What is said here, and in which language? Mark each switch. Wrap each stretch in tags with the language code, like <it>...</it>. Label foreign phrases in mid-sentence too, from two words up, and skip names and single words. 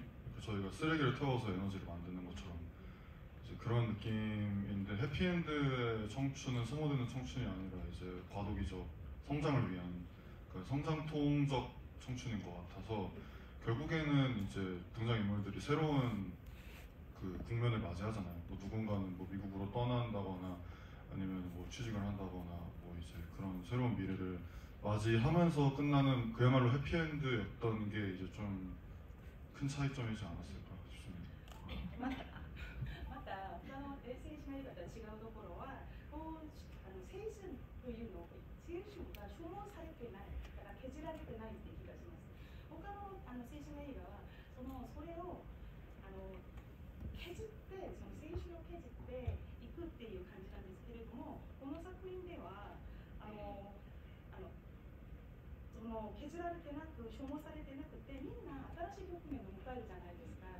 <ko>그러니까 저희가 쓰레기를 태워서 에너지를 만드는 것처럼 이제 그런 느낌인데 해피엔드의 청춘은 소모되는 청춘이 아니라 이제 과도기적 성장을 위한 그러니까 성장통적 청춘인 것 같아서 결국에는 이제 등장인물들이 새로운 그 국면을 맞이하잖아요. 뭐 누군가는 뭐 미국으로 떠난다거나 아니면 뭐 취직을 한다거나 뭐 이제 그런 새로운 미래를 맞이하면서 끝나는 그야말로 해피엔드였던 게 이제 좀 큰 차이점이지 않았을까 싶습니다.</ko> <ja>また他の青春映画とは違うところは、青春というの青春が消耗されてない、だから削られてないって気がします。他の青春映画はそれを削って、その青春を削っていくっていう感じなんですけれども、この作品ではその削られてなく消耗されてなくて、みんな新しい局面を迎えるじゃないですか。</ja>